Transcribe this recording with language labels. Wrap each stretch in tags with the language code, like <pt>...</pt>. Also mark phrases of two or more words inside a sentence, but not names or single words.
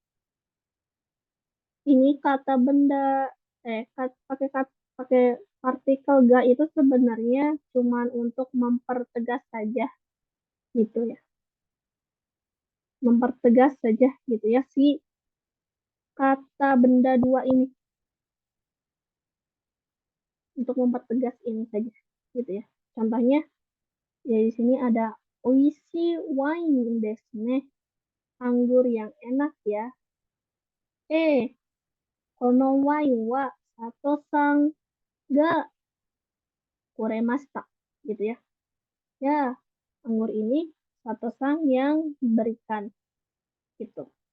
<id>Ini kata benda pakai partikel ga itu sebenarnya cuman untuk mempertegas saja gitu ya. Mempertegas saja gitu ya si kata benda dua ini untuk mempertegas ini saja gitu ya. Contohnya ya di sini ada</id> <ja>美味しいワインですね.</ja> <id>Anggur yang enak ya.</id> <ja>このワインは佐藤さんがくれました</ja> <id>gitu ya. Ya, anggur ini sato-san yang diberikan gitu.</id>